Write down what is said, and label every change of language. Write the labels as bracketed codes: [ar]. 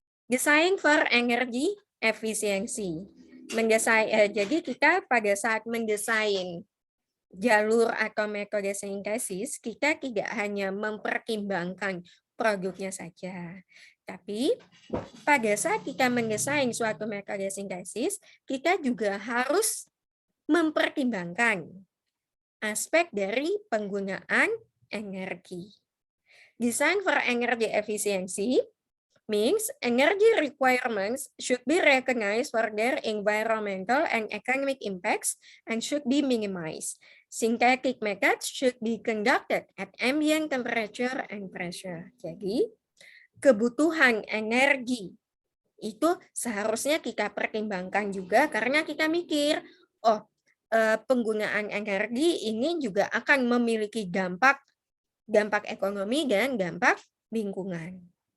[en] Design for energy [id] efisiensi. Jadi kita pada saat mendesain jalur atau metode sintesis, kita tidak hanya mempertimbangkan produknya saja, tapi pada saat kita mendesain suatu metode sintesis, kita juga harus mempertimbangkan aspek dari penggunaan energi. [en] Design for energy efficiency means energy requirements should be recognized for their environmental and economic impacts and should be minimized. Synthetic methods should be conducted at ambient temperature and pressure. [id] Jadi, kebutuhan energi itu seharusnya kita pertimbangkan juga karena kita mikir, oh, penggunaan energi ini juga akan memiliki dampak ekonomi dan dampak lingkungan.